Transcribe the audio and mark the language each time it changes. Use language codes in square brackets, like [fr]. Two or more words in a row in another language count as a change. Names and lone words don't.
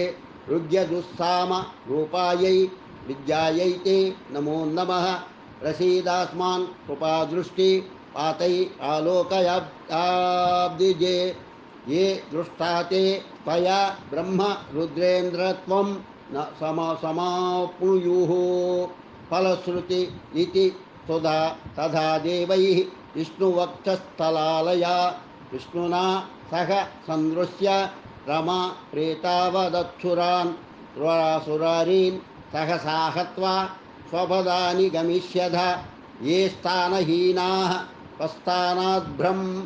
[sa] రుద్యజుస్సామ రూపాయై విద్యాయై తే నమో నమః. ప్రసీదాస్మాన్ కృపాదృష్టి పాతై ఆలోకయాబ్జిజే. ఏ దృష్టా తే త్వయా బ్రహ్మ రుద్రేంద్రత్వం సమాప్నుయుః. ఫలశ్రుతి ఇతి तथा देवैः विष्णुवक्षस्थलालया विष्णुना सह सन्दृश्य रमा प्रेतावदक्षुरान् सुरारीन् सहसा हत्वा स्वपदानि गमिष्यथ ये स्थानहीनाः प्रस्थानाद्भ्रं